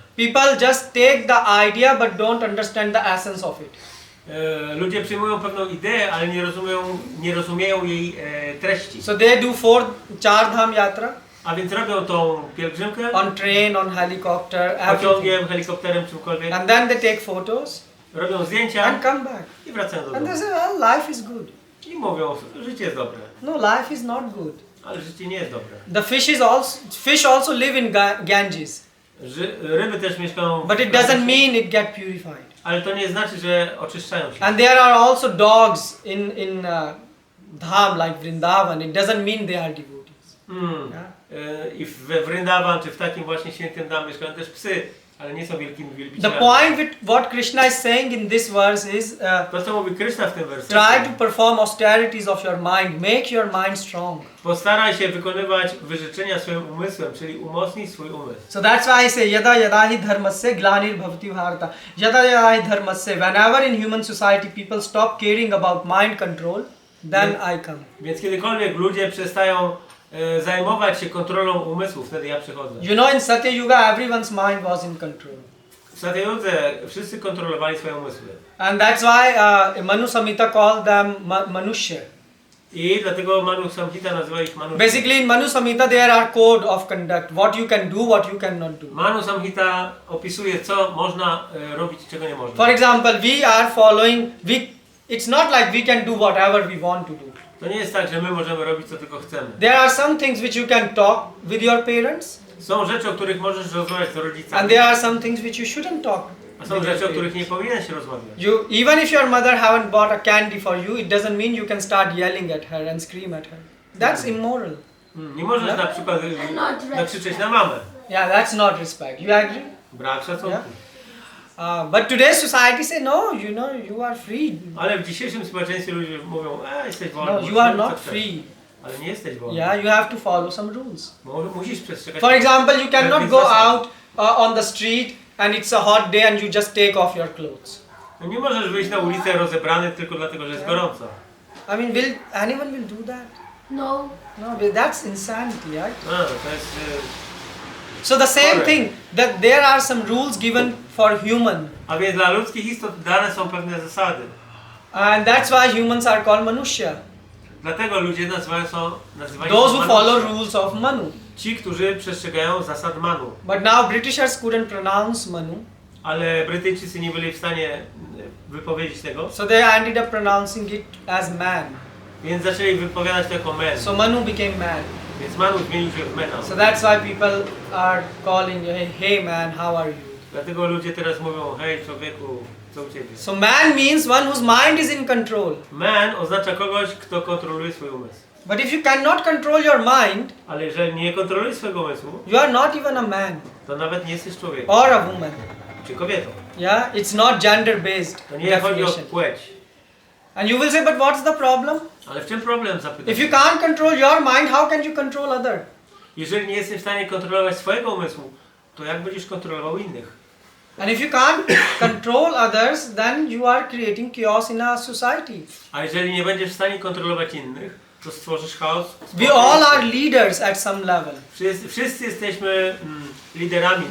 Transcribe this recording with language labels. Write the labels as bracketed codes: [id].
[en] People just take the idea but don't understand the essence of it. [pl] Ludzie przyjmują pewną ideę, ale nie rozumieją jej treści. [en] So they do 4 Char Dham Yatra [pl] A więc robią tą pielgrzymkę [en] on train, on helicopter, everything. [pl] pociągiem, helikopterem, czymkolwiek. [en] And then they take photos [pl] Robią zdjęcia [en] and come back. [pl] i wracają do [en] And [pl] domu. [en] they say, well, life is good. [pl] I mówią, życie jest dobre. [en] No, life is not good. [pl] Ale życie nie jest dobre. [en] The fish also live in Ganges, [pl] Ryby też mieszkają [en] but it doesn't mean it get purified. [pl] ale to nie znaczy, że oczyszczają się. [en] And there are also dogs in Dham like Vrindavan. It doesn't mean they are devotees. Yeah? [pl] I we Vrindavan, czy w takim właśnie świętym Dham mieszkają też psy, ale nie są wielkimi [en] The [pl] wielbicielami. [en] point with what Krishna is saying in this verse is [pl] To co mówi Krishna w tym wersecie. [en] try to perform austerities of your mind. Make your mind strong. [pl] Postaraj się wykonywać wyrzeczenia swoim umysłem, czyli umocnij swój umysł. [en] So that's why I say [sa] yada yada hi dharmasya glanir bhavati bharata. Yada yada hi dharmasya. [en] Whenever in human society people stop caring about mind control, then I come. [pl] Więc kiedykolwiek ludzie przestają zajmować się kontrolą umysłu, wtedy ja przychodzę. [en] You know, in Satya Yuga everyone's mind was in control. [pl] W Satyajudze wszyscy kontrolowali swoje umysły. [en] And that's why Manu Samhita called them Manushya. [pl] I dlatego Manu Samhita nazywa ich Manu. [en] Basically in Manu Samhita there are code of conduct. What you can do, what you cannot do. [pl] Manu Samhita opisuje co można robić, czego nie można. [en] For example, we are following, it's not like we can do whatever we want to do. [pl] To nie jest tak, że my możemy robić co tylko chcemy. [en] There are some things which you can talk with your parents, [pl] Są rzeczy, o których możesz rozmawiać z rodzicami. [en] and there are some things which you shouldn't talk. [pl] A są rzeczy, o których nie powinien się rozmawiać. [en] Even if your mother haven't bought a candy for you, it doesn't mean you can start yelling at her and scream at her. That's immoral. [pl] Nie możesz na przykład nakrzyczeć na mamę. [en] Yeah, that's not respect. You agree? [pl] Brak szacunku. [en] But today's society say no, you are free. [pl] Ale w dzisiejszym społeczeństwie ludzie mówią, jesteś wolny. [en] No, you are not free. [pl] Ale nie jesteś wolny. [en] Yeah, you have to follow some rules. [pl] Musisz przestrzegać. [en] For example, you cannot go out on the street and it's a hot day and you just take off your clothes. [pl] No nie możesz wyjść na ulicę rozebrany tylko dlatego, że jest gorąco. [en] I mean, anyone will do that? No. No, but that's insanity, right? [pl] To jest... [en] So the same thing, that there are some rules given for human. [pl] A więc dla ludzkich istot dane są pewne zasady. [en] And that's why humans are called Manushya. [pl] Dlatego ludzie nazywają [en] Those who follow rules of Manu. [pl] Ci, którzy przestrzegają zasad Manu. [en] But now Britishers couldn't pronounce Manu. [pl] Ale Brytyjczycy nie byli w stanie wypowiedzieć tego. [en] So they ended up pronouncing it as man. [pl] Więc zaczęli wypowiadać to jako man. [en] So Manu became man. [pl] Więc Manu zmienił się w Mena. [en] So that's why people are calling, hey man, how are you? [pl] Dlatego ludzie teraz mówią, hej człowieku, co u ciebie? [en] So man means one whose mind is in control. [pl] Man oznacza kogoś, kto kontroluje swój umysł. [en] But if you cannot control your mind, [pl] Ale jeżeli nie kontrolujesz swojego umysłu, [en] you are not even a man [pl] to nawet nie jesteś człowiekiem. [en] or a woman. [pl] Czy kobietą. [en] Yeah, it's not gender based [pl] To nie chodzi o [en] definition. [pl] płeć. [en] And you will say, but what's the problem? [pl] Ale w czym problem, zapytam? [en] If you can't control your mind, how can you control other? [pl] Jeżeli nie jesteś w stanie kontrolować swojego umysłu, to jak będziesz kontrolował innych? [en] And if you can't control others, then you are creating chaos in a society. [pl] A jeżeli nie będziesz w stanie kontrolować innych, to stworzysz chaos. [en] We all are leaders at some level. [pl] Wszyscy jesteśmy liderami.